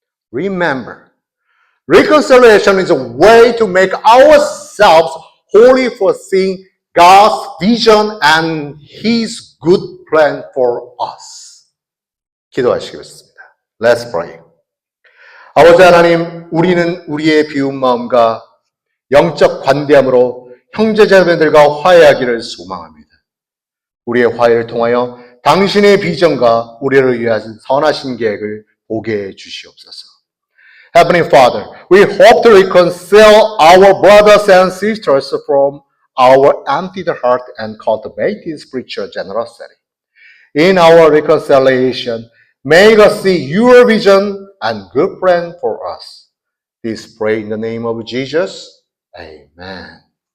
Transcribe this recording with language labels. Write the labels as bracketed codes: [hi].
[en] Remember, reconciliation is a way to make ourselves holy for seeing God's vision and His good plan for us. 기도하시겠습니다. Let's pray. [ko] 아버지 하나님, 우리는 우리의 비운 마음과 영적 관대함으로 형제자매들과 화해하기를 소망합니다. 우리의 화해를 통하여 당신의 비전과 우리를 위한 선하신 계획을 보게 해 주시옵소서. [en] Heavenly Father, we hope to reconcile our brothers and sisters from our emptied heart and cultivate spiritual generosity. In our reconciliation, make us see your vision and good plan for us. This pray in the name of Jesus. Amen.